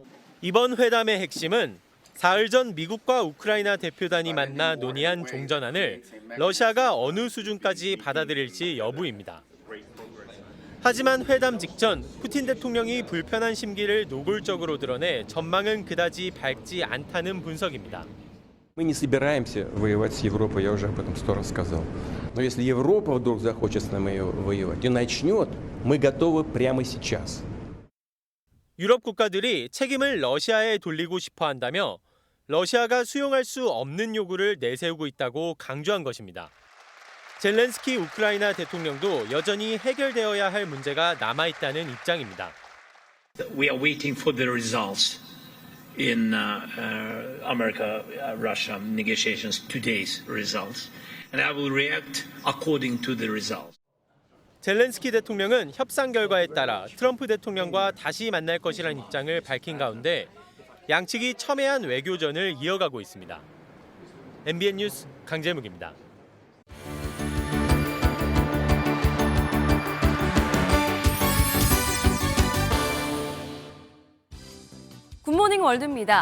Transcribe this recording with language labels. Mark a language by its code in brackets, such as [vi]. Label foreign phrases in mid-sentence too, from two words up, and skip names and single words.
[ko] 이번 회담의 핵심은 사흘 전 미국과 우크라이나 대표단이 만나 논의한 종전안을 러시아가 어느 수준까지 받아들일지 여부입니다. 하지만 회담 직전 푸틴 대통령이 불편한 심기를 노골적으로 드러내 전망은 그다지 밝지 않다는 분석입니다. [ru] Мы не собираемся воевать с Европой, я уже об этом 100 раз сказал. Но если Европа вдруг захочет с нами воевать и начнет, мы готовы прямо сейчас. [ko] 유럽 국가들이 책임을 러시아에 돌리고 싶어 한다며 러시아가 수용할 수 없는 요구를 내세우고 있다고 강조한 것입니다. 젤렌스키 우크라이나 대통령도 여전히 해결되어야 할 문제가 남아있다는 입장입니다. [en] We are waiting for the results in America-Russia negotiations, today's results, and I will react according to the results. [ko] 젤렌스키 대통령은 협상 결과에 따라 트럼프 대통령과 다시 만날 것이라는 입장을 밝힌 가운데 양측이 첨예한 외교전을 이어가고 있습니다. MBN 뉴스 강재묵입니다. 굿모닝 월드입니다.